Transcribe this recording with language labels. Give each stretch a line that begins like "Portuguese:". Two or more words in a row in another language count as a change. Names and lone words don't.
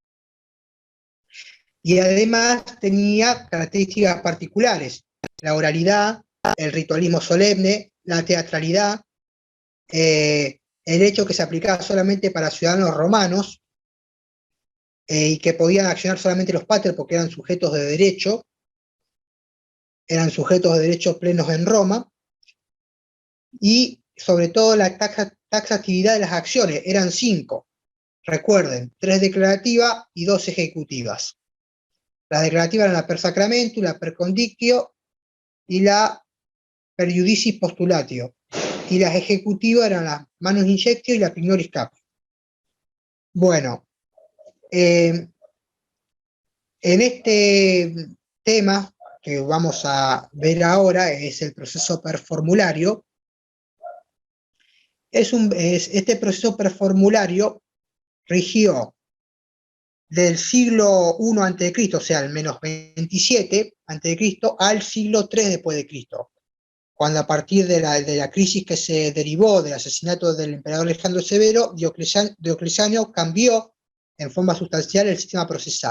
Spanish: Y además tenía características particulares: la oralidad, el ritualismo solemne, la teatralidad, el hecho que se aplicaba solamente para ciudadanos romanos y que podían accionar solamente los pater porque eran sujetos de derecho plenos en Roma, y sobre todo la taxatividad de las acciones, eran 5, recuerden, 3 declarativas y 2 ejecutivas. Las declarativas eran la
Latin: per sacramentum,
Spanish: la
Latin: per conditio
Spanish: y la
Latin: per iudicis postulatio,
Spanish: y las ejecutivas eran las
Latin: manus injectio
Spanish: y la
Latin: pignoris caput.
Spanish: Bueno, en este tema que vamos a ver ahora, es el proceso performulario. Este proceso performulario rigió del siglo I a.C., o sea, al menos 27 a.C., al siglo III después de Cristo, cuando a partir de la crisis que se derivó del asesinato del emperador Alejandro Severo, Diocleciano cambió en forma sustancial el sistema procesal.